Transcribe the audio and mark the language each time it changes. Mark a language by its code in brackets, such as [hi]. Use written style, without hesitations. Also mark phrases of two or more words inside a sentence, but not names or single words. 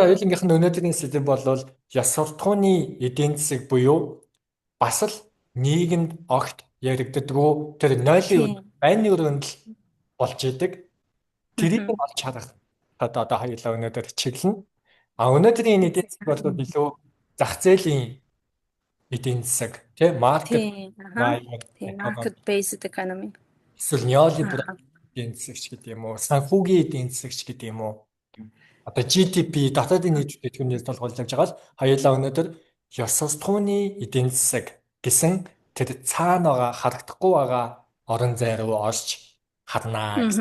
[mn] хоёулынгийнх нь өнөөдрийн сэдэв бол ёс суртахууны эдийн засаг буюу бас л нийгэмд огт яригддаггүй тэр нойлын Тийм. байрны өрөөнд л болж идэг. Тэрийг Мгм. олж харах одоо хоёулаа өнөөдөр чиглэнэ. Өнөөдрийн эдийн засаг бол илүү зах зээлийн эдийн засаг тийм маркет Тийм. Аха. Тийм. [en] Market based economy. [mn] эсвэл неолиберал Аха. эдийн засаг ч гэдэг юм уу, санхүүгийн эдийн засаг ч гэдэг юм уу. Одоо GDP дотоодын нийт бүтээгдэхүүнээс толгойлж байгаа л хоёулаа өнөөдөр ёс суртахууны эдийн засаг гэсэн тэр цаана байгаа харагдахгүй байгаа орон зай руу орж харнаа гэсэн.